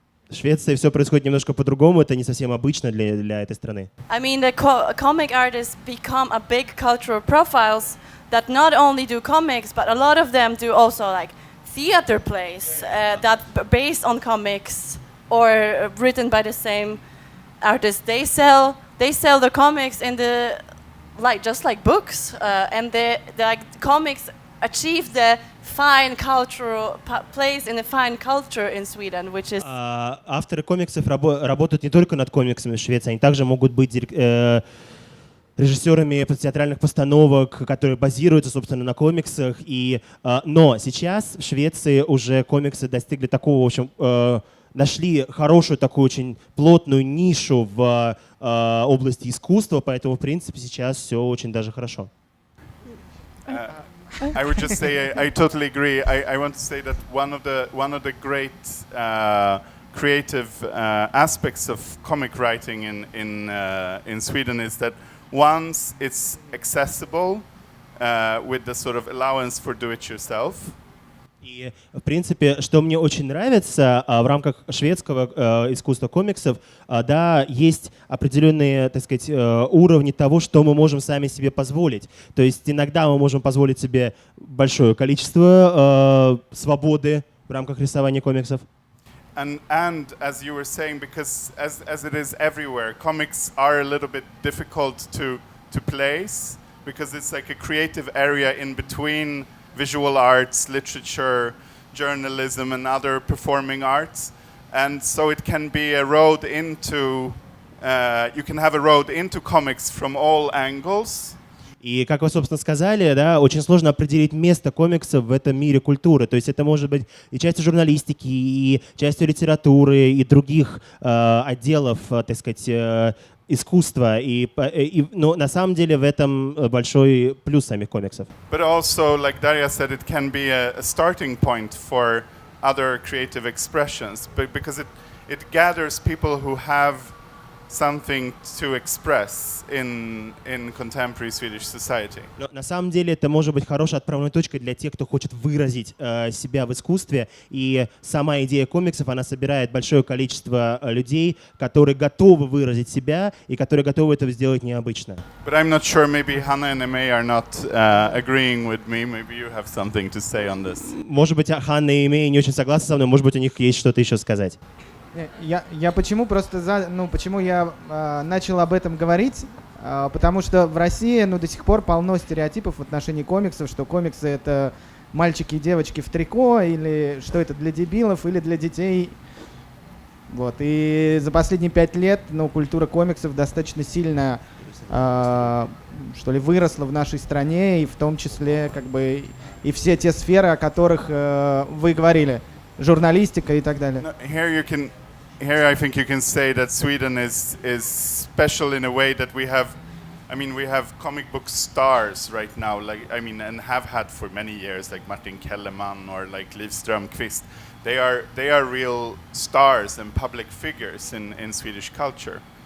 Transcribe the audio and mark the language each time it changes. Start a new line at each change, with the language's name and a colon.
Russian: В Швеции все происходит немножко по-другому, это не совсем обычно для этой страны.
English: I mean, the comic artists become a big cultural profiles that not only do comics, but a lot of them do also like theater plays that based on comics or written by the same artist. They sell the comics in the just like books, and the like comics achieve the fine cultural place in the fine culture in Sweden, which is.
Russian: Авторы комиксов работают не только над комиксами в Швеции, они также могут быть режиссерами театральных постановок, которые базируются, собственно, на комиксах. Но сейчас в Швеции уже комиксы достигли такого, в общем, нашли хорошую такую очень плотную нишу в области искусства, поэтому, в принципе, сейчас все очень даже хорошо.
English: I would just say I totally agree. I want to say that one of the great creative aspects of comic writing in Sweden is that once it's accessible with the sort of allowance for do-it-yourself.
Russian: И, в принципе, что мне очень нравится в рамках шведского искусства комиксов, да, есть определенные, так сказать, уровни того, что мы можем сами себе позволить. То есть иногда мы можем позволить себе большое количество свободы в рамках рисования комиксов.
English: And as you were saying, because as it is everywhere, comics are a little bit difficult to place because it's like a creative area in between visual arts, literature, journalism, and other performing arts, and so it can be a road into. You can have a road into comics from all angles.
Russian: И, как вы, собственно, сказали, да, очень сложно определить место комиксов в этом мире культуры. То есть это может быть и частью журналистики, и частью литературы, и других отделов, так сказать, искусства. Но на самом деле в этом большой плюс самих комиксов.
English: But also, like Darья said, it can be a starting point for other creative expressions, because it gathers people who have something to express in contemporary Swedish society.
Russian: Но на самом деле это может быть хорошей отправной точкой для тех, кто хочет выразить себя в искусстве. И сама идея комиксов, она собирает большое количество людей, которые готовы выразить себя и которые готовы это сделать необычно.
English: But I'm not sure. Maybe Hanna and Emei are not agreeing with me. Maybe you have something to say on this.
Russian: Может быть, Ханна и Эмей не очень согласны со мной. Может быть, у них есть что-то еще сказать. Я почему почему я начал об этом говорить? Потому что в России до сих пор полно стереотипов в отношении комиксов, что комиксы — это мальчики и девочки в трико, или что это для дебилов, или для детей. Вот. И за последние 5 лет культура комиксов достаточно сильно выросла в нашей стране, и в том числе и все те сферы, о которых вы говорили, журналистика и так далее.
English: Here I think you can say that Sweden is special in a way that we have comic book stars right now, and have had for many years, like Martin Kellerman or like Liv Strömquist. They are real stars and public figures in Swedish culture.